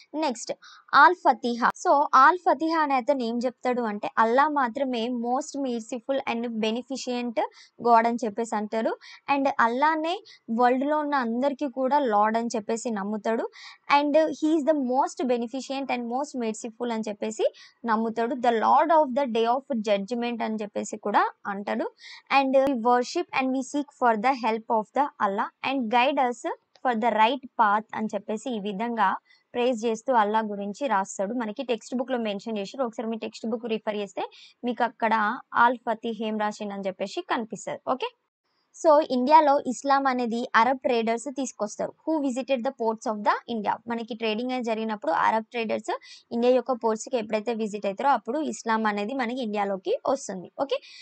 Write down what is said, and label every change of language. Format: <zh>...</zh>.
<te>Next all ఫతిహా. So all ఫతిహా అనే అతను ఏం చెప్తాడు అంటే అల్లా మాత్రమే మోస్ట్ మెర్సిఫుల్ అండ్ బెనిఫిషియంట్ గాడ్ అని చెప్పేసి అంటారు. అండ్ అల్లానే వరల్డ్ లో ఉన్న అందరికీ కూడా లార్డ్ అని చెప్పేసి నమ్ముతాడు.</te> <en>and he's the most beneficent and most merciful</en> <te>అని చెప్పేసి నమ్ముతాడు.</te> <en>the lord of the day of judgement</en> <te>అని చెప్పేసి కూడా అంటాడు.</te> <en>And we worship and we seek for the help of the Allah and guide us for the right path</en> <te>అని చెప్పేసి ఈ విధంగా ప్రేజ్ చేస్తూ అల్లా గురించి రాస్తాడు. మనకి టెక్స్ట్ బుక్ లో మెన్షన్ చేశారు. ఒకసారి మీ టెక్స్ట్ బుక్ రిఫర్ చేస్తే మీకు అక్కడ ఆల్ ఫతీహ్ ఏం రాసిండు అని చెప్పేసి కనిపిస్తుంది. ఓకే. సో ఇండియాలో ఇస్లాం అనేది అరబ్ ట్రేడర్స్ తీసుకొస్తారు.</te> <en>Who visited the ports of the India.</en> <te>మనకి ట్రేడింగ్ అనేది జరిగినప్పుడు అరబ్ ట్రేడర్స్ ఇండియా యొక్క పోర్ట్స్ కి ఎప్పుడైతే విజిట్ అవుతారో అప్పుడు ఇస్లాం అనేది మనకి ఇండియాలోకి వస్తుంది. ఓకే.</te>